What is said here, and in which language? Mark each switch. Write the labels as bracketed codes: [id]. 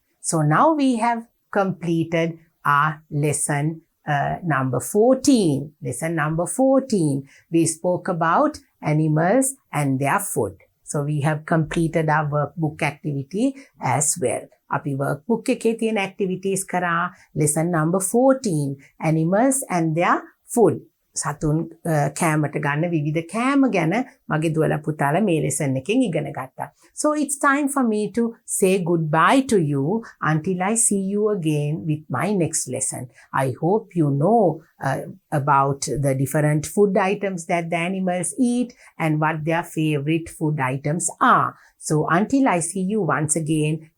[en] So now we have completed our lesson number 14. Lesson number 14. We spoke about animals and their food. So we have completed our workbook activity as well. [si] අපි workbook එකේ තියෙන activities කරා [en] lesson number 14. Animals and their food. [si] සතුන් කෑමට ගන්න විවිධ කෑම ගැන මගේ දුවලා පුතාලා මේ lesson එකෙන් ඉගෙන ගත්තා. [en] So it's time for me to say goodbye to you until I see you again with my next lesson. I hope you know about the different food items that the animals eat and what their favorite food items are. So until I see you once again,